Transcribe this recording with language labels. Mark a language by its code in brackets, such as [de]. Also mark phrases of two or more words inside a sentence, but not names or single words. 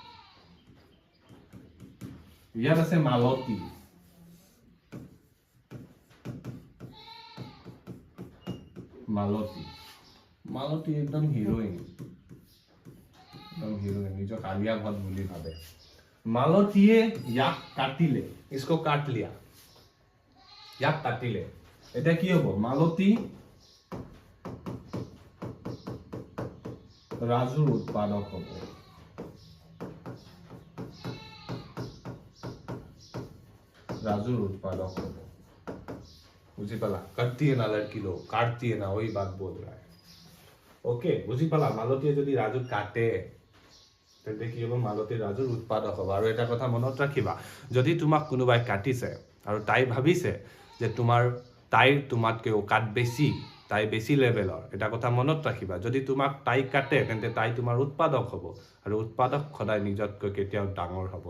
[as] ইয়াত আছে মালতী একদম হিৰোইন নিজৰ কালিয়া ঘৰত বুলি ভাবে মালতীয়ে ইয়াক কাটিলে [hi] इसको काट लिया [as] ইয়াক কাটিলে এটা কি হ'ব মালতী ৰাজুৰ উৎপাদক হ'ব বুঝি পালা [hi] কাটती है ना लड़की लोग काटती है ना वही बात बोल रहा है ओके [as] বুঝি পালা মালতীয়ে যদি ৰাজুক কাটে তেন্তে কি হ'ব মালতী ৰাজুৰ উৎপাদক হ'ব আৰু এটা কথা মনত ৰাখিবা যদি তোমাক কোনোবাই কাটিছে আৰু তাই ভাবিছে যে তাইৰ তোমাতকৈ ওকাত বেছি তাই বেছি লেভেলৰ এটা কথা মনত ৰাখিবা যদি তোমাক তাই কাটে তেন্তে তাই তোমাৰ উৎপাদক হ'ব আৰু উৎপাদক সদায় নিজতকৈ কেতিয়াও ডাঙৰ হ'ব